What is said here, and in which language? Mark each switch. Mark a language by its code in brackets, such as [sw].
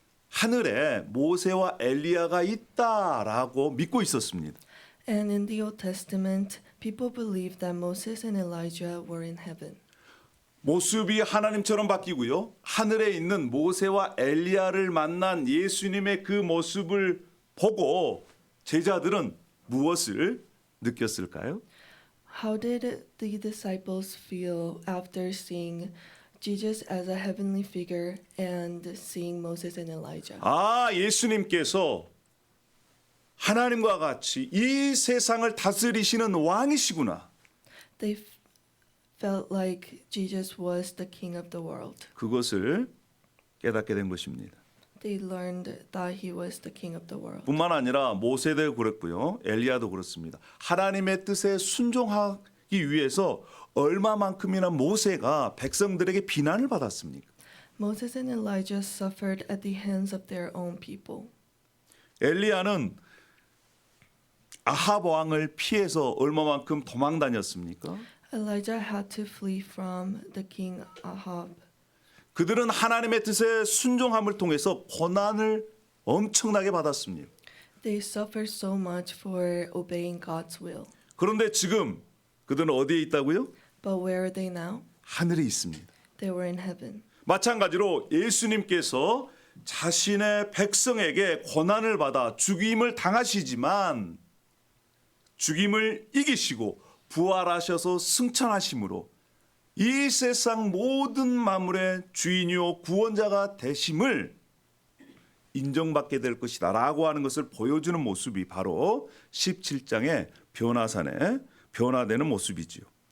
[ko] 하늘에 모세와 엘리야가 있다라고 믿고 있었습니다. [en] And in the Old Testament, people believed that Moses and Elijah were in heaven. [ko] 모습이 하나님처럼 바뀌고요. 하늘에 있는 모세와 엘리야를 만난 예수님의 그 모습을 보고 제자들은 무엇을 느꼈을까요? [en] How did the disciples feel after seeing Jesus as a heavenly figure and seeing Moses and Elijah? [ko] 아, 예수님께서 하나님과 같이 이 세상을 다스리시는 왕이시구나. [en] They felt like Jesus was the king of the world. [ko] 그것을 깨닫게 된 것입니다. [en] They learned that he was the king of the world. [ko] 뿐만 아니라 모세도 그랬고요. 엘리야도 그렇습니다. 하나님의 뜻에 순종하기 위해서 얼마만큼이나 모세가 백성들에게 비난을 받았습니까? [en] Moses and Elijah suffered at the hands of their own people. [ko] 엘리야는 아합 왕을 피해서 얼마만큼 도망 다녔습니까? [en] Elijah had to flee from the king Ahab. [ko] 그들은 하나님의 뜻에 순종함을 통해서 고난을 엄청나게 받았습니다. [en] They suffered so much for obeying God's will. [ko] 그런데 지금 그들은 어디에 있다고요? [en] But where are they now? [ko] 하늘에 있습니다. [en] They were in heaven. [ko] 마찬가지로 예수님께서 자신의 백성에게 고난을 받아 죽임을 당하시지만 죽임을 이기시고 부활하셔서 승천하심으로 이 세상 모든 만물의 주인이요 구원자가 되심을 인정받게 될 것이다 라고 하는 것을 보여주는 모습이 바로 17장의 변화산에 변화되는 모습이지요.